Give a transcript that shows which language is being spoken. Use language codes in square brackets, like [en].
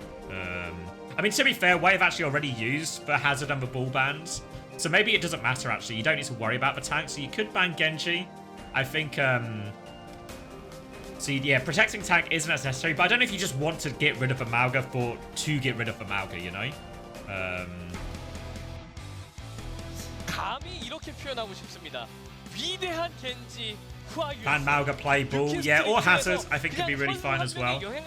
[en] I mean, to be fair, Wave actually already used the Hazard and the Ball bans. So maybe it doesn't matter, actually. You don't need to worry about the tank. So you could ban Genji. I think... So yeah, protecting tank isn't as necessary. But I don't know if you just want to get rid of the Malga to get rid of the Malga, you know? [ko] 감히 이렇게 표현하고 싶습니다. 위대한 겐지, 후아유. [en] Ban Malga, play Ball, yeah, or Hazard. I think could be really fine as well.